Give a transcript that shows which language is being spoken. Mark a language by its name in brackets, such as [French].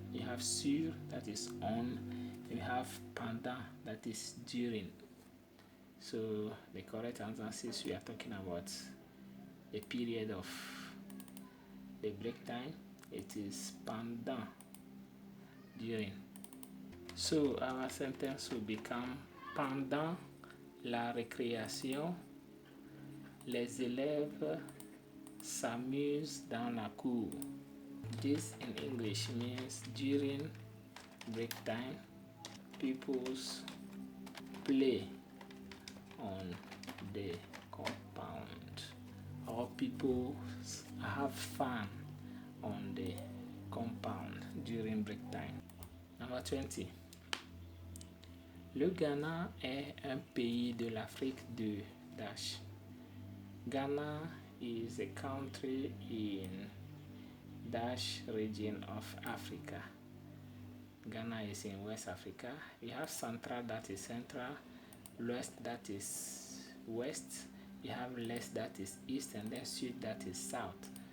[English] You have sur, that is on. You have pendant, that is during. So the correct answer, since we are talking about the period of the break time, it is pendant, during. So our sentence will become [French] pendant la récréation, les élèves s'amusent dans la cour. [English] This in English means during break time, pupils play on the compound, or people have fun on the compound during break time. Number 20. [French] Le Ghana est un pays de l'Afrique de dash. [English] Ghana is a country in dash region of Africa. Ghana is in West Africa. You have Central, that is central, West, that is west, you have L'Est, that is east, and then Sud, that is south.